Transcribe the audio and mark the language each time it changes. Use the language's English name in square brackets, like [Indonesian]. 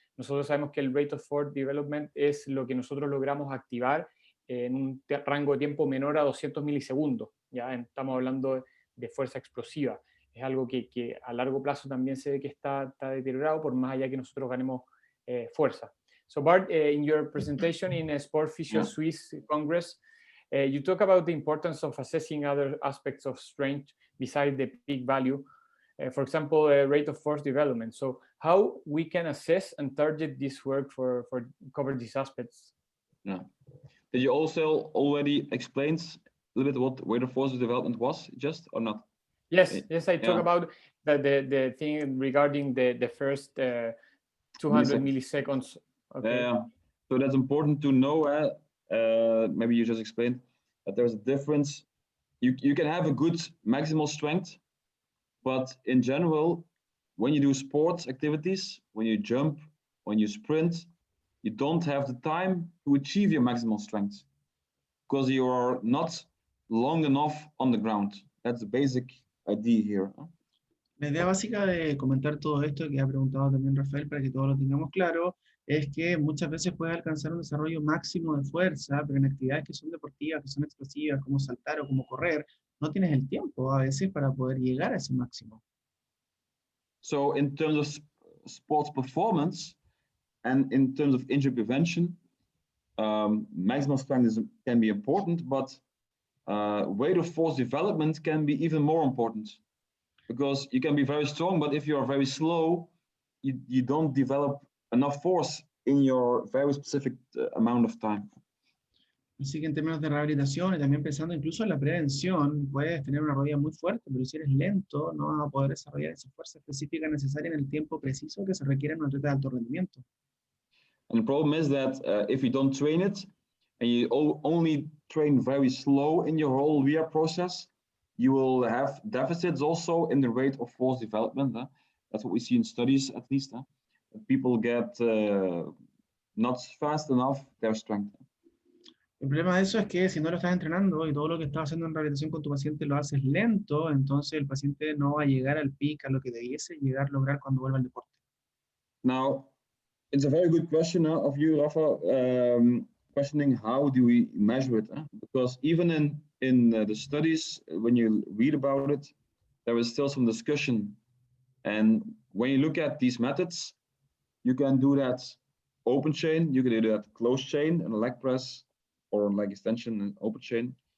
[Spanish] Nosotros sabemos que el Rate of Force Development es lo que nosotros logramos activar en un rango de tiempo menor a 200 milisegundos. ¿Ya? Estamos hablando de fuerza explosiva. Es algo que a largo plazo también se ve que está deteriorado, por más allá que nosotros ganemos fuerza. [English] So Bart, in your presentation in a Sport Physio Suisse Congress, you talk about the importance of assessing other aspects of strength besides the peak value, for example, rate of force development. So how we can assess and target this work for cover these aspects? Yeah. Did you also already explain a little bit what rate of force development was, just or not? Yes, I talk about the thing regarding the first 200 milliseconds. Okay. Yeah, so that's important to know. Maybe you just explained that there's a difference. You can have a good maximal strength, but in general, when you do sports activities, when you jump, when you sprint, you don't have the time to achieve your maximal strength because you are not long enough on the ground. That's the basic idea here. [Spanish] La idea básica de comentar todo esto que ha preguntado también Rafael para que todos lo tengamos claro es que muchas veces puedes alcanzar un desarrollo máximo de fuerza, pero en actividades que son deportivas, que son explosivas, como saltar o como correr, no tienes el tiempo a veces para poder llegar a ese máximo. [English] So in terms of sports performance and in terms of injury prevention, maximal strength can be important, but rate of force development can be even more important. Because you can be very strong, but if you are very slow, you don't develop enough force in your very specific amount of time. [Spanish] Así que en términos de rehabilitación y también pensando incluso en la prevención, puedes tener una rodilla muy fuerte, pero si eres lento no vas a poder desarrollar esa fuerza específica necesaria en el tiempo preciso que se requiere en un atleta de alto rendimiento. [English] And the problem is that if you don't train it, and you only train very slow in your whole rehab process, you will have deficits also in the rate of force development. That's what we see in studies, at least. People get not fast enough their strength. [Spanish] El problema de eso es que si no lo estás entrenando y todo lo que estás haciendo en rehabilitación con tu paciente lo haces lento, entonces el paciente no va a llegar al pic, a lo que debiese lograr cuando vuelva al deporte. [English] Now, it's a very good question of you, Rafa, questioning how do we measure it? Because even in the studies, when you read about it, there is still some discussion. And when you look at these methods, you can do that open chain, you can do that closed chain and a leg press, or leg extension and open chain.